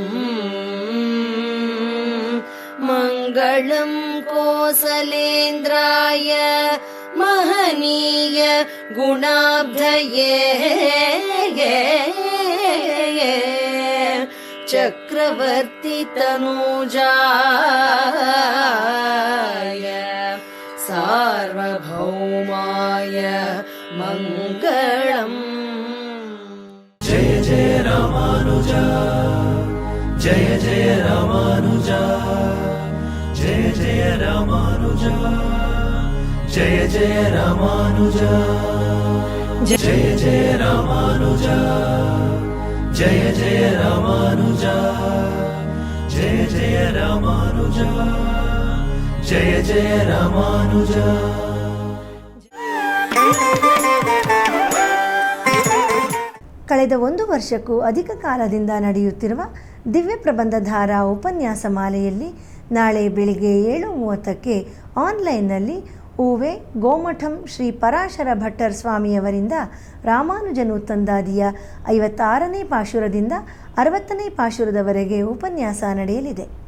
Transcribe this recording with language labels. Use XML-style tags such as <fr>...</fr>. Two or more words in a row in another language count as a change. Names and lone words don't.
<sa>ಮಂಗಳಂ ಕೋಸಲೇಂದ್ರಾಯ ಮಹನೀಯ ಗುಣಾಬ್ಧಯೇ ಚಕ್ರವರ್ತಿ ತನೂಜಾಯ सार्वभौमाय मङ्गलम्। जय जय रामानुजा, जय जय रामानुजा, जय जय रामानुजा, जय जय रामानुजा, जय जय रामानुजा, जय जय रामानुजा, जय जय रामानुजा, जय जय रामानुजा।</sa> <kn>ಕಳೆದ 1 ವರ್ಷಕ್ಕೂ ಅಧಿಕ ಕಾಲದಿಂದ ನಡೆಯುತ್ತಿರುವ ದಿವ್ಯ ಪ್ರಬಂಧಧಾರಾ ಉಪನ್ಯಾಸ ಮಾಲೆಯಲ್ಲಿ ನಾಳೆ ಬೆಳಿಗ್ಗೆ 7:30ಕ್ಕೆ ಆನ್ಲೈನ್ನಲ್ಲಿ ಊವೆ ಗೋಮಠಂ ಶ್ರೀ ಪರಾಶರ ಭಟ್ಟರ್ ಸ್ವಾಮಿಯವರಿಂದ ರಾಮಾನುಜನು ತಂದಾದಿಯ 56ನೇ ಪಾಶುರದಿಂದ 60ನೇ ಪಾಶುರದವರೆಗೆ ಉಪನ್ಯಾಸ ನಡೆಯಲಿದೆ.</kn>